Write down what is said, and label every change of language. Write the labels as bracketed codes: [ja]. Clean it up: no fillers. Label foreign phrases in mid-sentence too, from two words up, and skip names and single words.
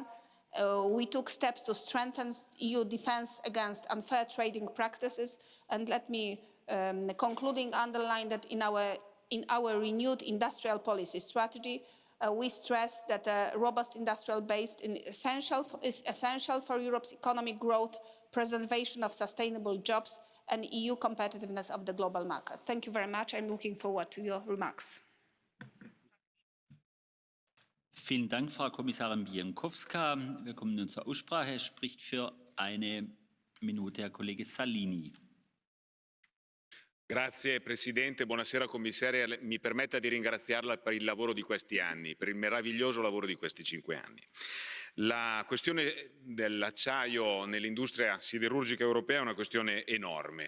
[en] We took steps to strengthen EU defence against unfair trading practices, and let me concluding underline that in our renewed industrial policy strategy, we stress that a robust industrial base is essential for Europe's economic growth, preservation of sustainable jobs, and EU competitiveness of the global market. Thank you very much. I'm looking forward to your remarks. [de] Vielen Dank, Frau Kommissarin Bieńkowska. Wir kommen nun zur Aussprache. Es spricht für eine Minute Herr Kollege Salini. [it] Grazie Presidente, buonasera Commissaria. Mi permetta di ringraziarla per il lavoro di questi anni, per il meraviglioso lavoro di questi 5 anni. La questione dell'acciaio nell'industria siderurgica europea è una questione enorme.